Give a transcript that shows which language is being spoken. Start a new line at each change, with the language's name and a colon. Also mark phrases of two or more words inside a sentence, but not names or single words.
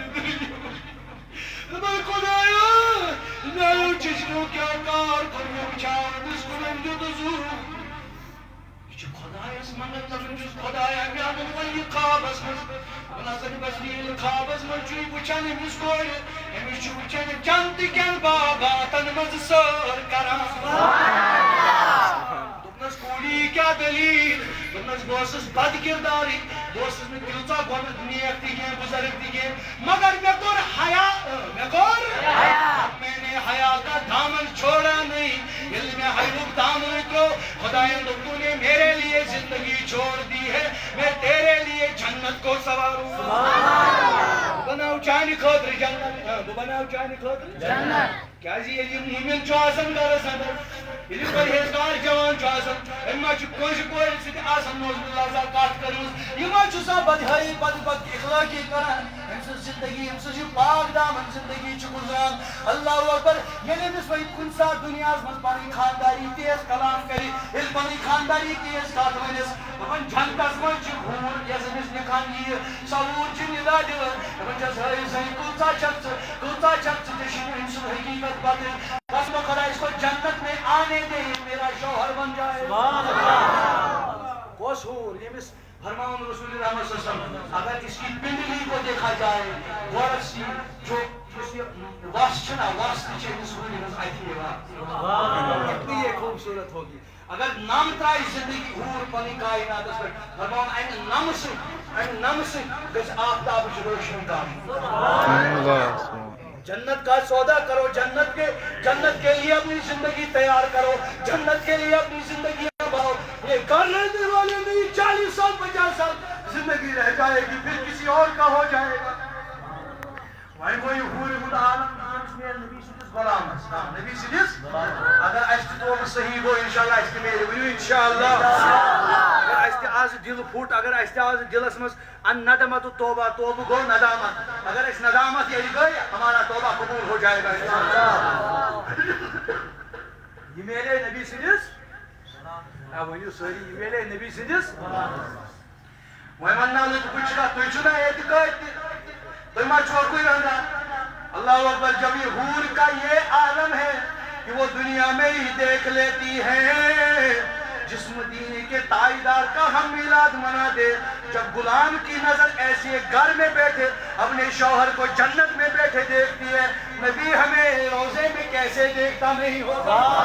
Kashmiri: دپان خۄدایا میانیو چٔچنیو کیٛاہ کار کوٚر مےٚ وٕچھان أمِس کُن أمۍ دیُت زوٗر یہِ چھُ خۄدایس منٛگان دپان چھُس خۄدایا مےٚ اَنُن وۄنۍ یہِ خوابس منٛز دپان حسن بصری ییٚلہِ خوابس منٛز چھُ یہِ وٕچھان أمِس کورِ أمِس چھُ وٕچھان جنتہٕ کٮ۪ن باغاتن منٛز سٲر کران دوٚپنس کوٗری کیٛاہ دٔلیٖل دوٚپنس بہٕ اوسُس بد کِردارٕے بہٕ اوسُس نہٕ تیٖژاہ گۄڈٕ نیک تہِ کینٛہہ بُزرگ تہِ کینٛہہ مگر مےٚ کوٚر حیا
Urdu: میں نے حیا کا دامن چھوڑا نہیں
Kashmiri: ییٚلہِ مےٚ حیاہُک دامن ترٛوو خۄداین دوٚپ
Urdu: تو نے میرے لیے زندگی چھوڑ دی ہے میں تیرے لیے جنت کو سواروں
Kashmiri: بہٕ بناو چانہِ خٲطرٕ جنت بہٕ بناو چانہِ خٲطرٕ جنت کیٛازِ ییٚلہِ یہِ موٗمِن چھُ آسان گرس اندر ییٚلہِ پرہیزگار جوان چھُ آسان أمۍ ما چھُ کٲنٛسہِ کورِ سۭتۍ آسان نوزبِللہ آسان کتھ کٔرمٕژ یہِ ما چھُ سۄ بدحٲیی بد اخلٲقی کران أمۍ سٕنٛز زندگی أمۍ سٕنٛز یہِ پاک دامن زندگی چھِ گُزران اللہ اکبر ییٚلہِ أمِس وۄنۍ کُنہِ ساتہٕ دُنیاہس منٛز پنٕنۍ خانداری تیز کلام کرِ ییٚلہِ پنٕنۍ خانداری تیز کتھ ونٮ۪س دپان جنتس منٛز چھِ ہوٗر یۄس أمِس نِکان یِیہِ سۄ ہوٗر چھِ نِدا دِوان دپان چھس ہٲے زٔنۍ کۭژاہ چھکھ ژٕ ژےٚ چھُنہٕ أمۍ سُنٛد حقیٖقت پتہٕ قسم خدا
Urdu: اس کو جنت میں آنے دے میرا شوہر بن جائے
Kashmiri: کۄس ہوٗر ییٚمِس فرماؤں رسول اللہ صلی اللہ علیہ وسلم
Urdu: اگر اس کی پنڈلی کو دیکھا جائے
Kashmiri: گورس جو وس چھنا وس تہِ چھِ أمِس ہورِ ہٕنٛز اَتھِ یِوان
Urdu: کتنی یہ خوبصورت ہوگی
Kashmiri: اگر نم ترٛایہِ زندگی ہوٗر پنٕنۍ کایناتس پٮ۪ٹھ فرماوُن امہِ نمہٕ سۭتۍ گژھِ آفتابٕچ روشنی کم
Urdu: جنت کا سودا کرو جنت کے لیے اپنی زندگی تیار کرو جنت کے لیے اپنی زندگی بناؤ یہ کرنے والے نہیں 40 سال 50 سال زندگی رہ جائے گی پھر کسی اور کا ہو جائے گا
Kashmiri: وۄنۍ گوٚو یہِ ہوٗرِ ہُنٛد عالم أمِس میلہِ نبی سٕنٛدِس غلامس نبی سٕنٛدِس اگر اَسہِ تہِ توبہٕ صحیح گوٚو انشاءاللہ اَسہِ تہِ میلہِ ؤنِو انشاءاللہ اگر اَسہِ تہِ آز دِل پھُٹ اگر اَسہِ تہِ آز دِلس منٛز ان ندمت توبہ توبہ گوٚو ندامت اگر اَسہِ ندامت ییٚلہِ گٔے
Urdu: ہمارا توبہ قبوٗل ہو جائے گا
Kashmiri: انشاءاللہ یہِ میلے نبی سٕنٛدِس ؤنِو سٲری یہِ میلے نبی سٕنٛدِس وۄنۍ ونناو نہٕ بہٕ چھُ تُہۍ چھُو نا ییٚتہِ کٲتۍ تہِ تُہۍ ما چھُو اکُے رنٛگان اللہ اکبر
Urdu: جب یہ حور کا یہ عالم ہے کہ وہ دنیا میں ہی دیکھ لیتی ہے. جس مدینے کے تاجدار کا ہم میلاد مناتے, جب غلام کی نظر ایسے گھر میں بیٹھے اپنے شوہر کو جنت میں بیٹھے دیکھتی ہے, نبی ہمیں روزے میں کیسے دیکھتا نہیں ہوگا.